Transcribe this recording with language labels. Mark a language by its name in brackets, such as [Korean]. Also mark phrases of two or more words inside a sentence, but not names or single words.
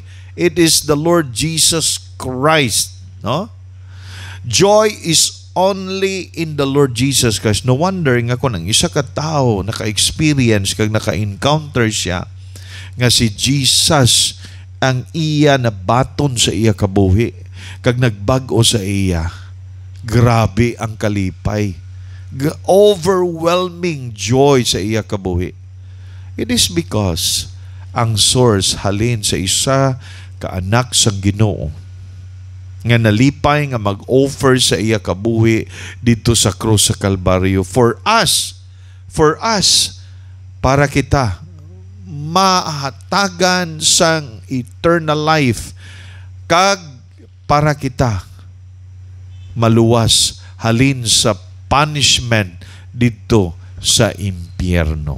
[English] It is the Lord Jesus Christ. No? Joy is only in the Lord Jesus Christ. No wonder [Hiligaynon] nga kung ang isa ka tao naka-experience kag naka-encounter siya nga si Jesus ang iya na baton sa iya kabuhi kag nagbag-o sa iya. Grabe ang kalipay. [English] Overwhelming joy [Hiligaynon] sa iya kabuhi. [English] It is because [Hiligaynon] ang source halin sa isa ka anak sang Ginoo nga nalipay nga mag-offer sa iya kabuhi dito sa krus sa Kalbaryo [English] for us, [Hiligaynon] para kita mahatagan sang [English] eternal life [Hiligaynon] kag para kita maluwas halin sa punishment dito sa impyerno.